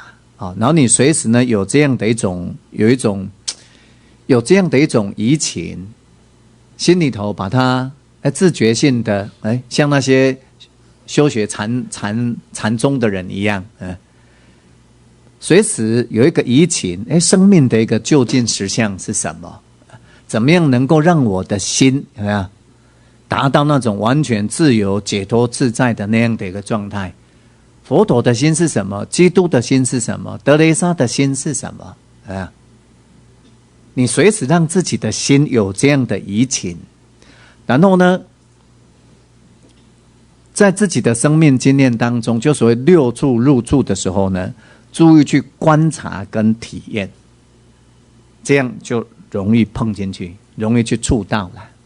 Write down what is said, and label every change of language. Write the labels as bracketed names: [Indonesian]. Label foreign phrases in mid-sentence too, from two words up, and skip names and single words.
[Chinese] 然後你隨時呢有這樣的一種移情，心裡頭把它自覺性的像那些修學禪宗的人一樣，隨時有一個移情，生命的一個究竟實相是什麼？怎麼樣能夠讓我的心達到那種完全自由、解脫、自在的那樣的一個狀態？佛陀的心是什麼？基督的心是什麼？德雷莎的心是什麼？你隨時讓自己的心有這樣的移情，然後呢，在自己的生命經驗當中，就所謂六處入處的時候呢，注意去觀察跟體驗，這樣就容易碰進去，容易去觸到了。